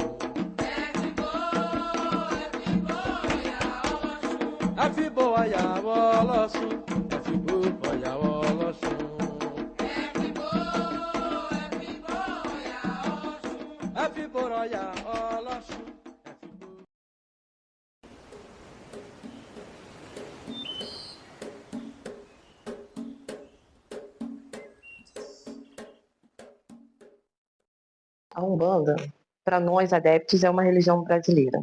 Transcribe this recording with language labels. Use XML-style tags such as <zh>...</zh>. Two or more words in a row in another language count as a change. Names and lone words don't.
<yo>Fibo oya Ọlọ́ṣun, Fibo oya Ọlọ́ṣun. Fibo oya Ọlọ́ṣun.</yo> <pt>A Umbanda, para nós adeptos, é uma religião brasileira.</pt>